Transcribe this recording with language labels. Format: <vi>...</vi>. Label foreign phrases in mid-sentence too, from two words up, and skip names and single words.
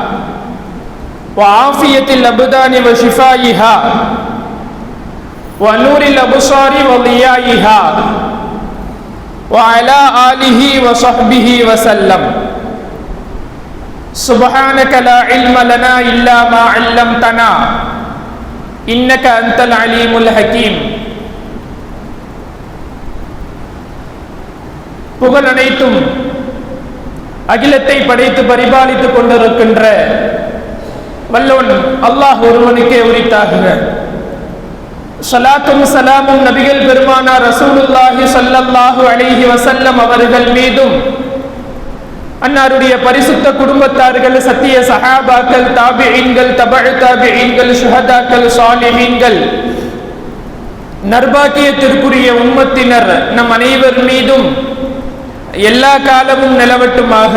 <ar>وعافية الأبدان وشفائها ونور الأبصار وضيائها وعلى آله وصحبه وسلم سبحانك لا علم لنا إلا ما علمتنا إنك أنت العليم الحكيم.</ar> <ta>புகழ் அனைத்தும் அகிலத்தை படைத்து பரிபாலித்துக் கொண்டிருக்கின்ற வல்லவன் அல்லாஹ் ஒருவனுக்கே உரித்தாகுக. ஸலாத்தும் ஸலாமும் நபிகள் பெருமானார்</ta> <ar>رسول الله صلى الله عليه وسلم</ar> <ta>அவர்கள் மீதும் அன்னாருடைய பரிசுத்த குடும்பத்தார்கள், சத்திய சஹாபாக்கள், தாபிஈன்கள், தபஅ தாபிஈன்கள், ஷுஹதாக்கள், சாலிஹீன்கள், நர்பாக்கியத்திற்குரிய உம்மத்தினர் நம் அனைவர் மீதும் எல்லா காலமும் நிலவட்டுமாக.</ta>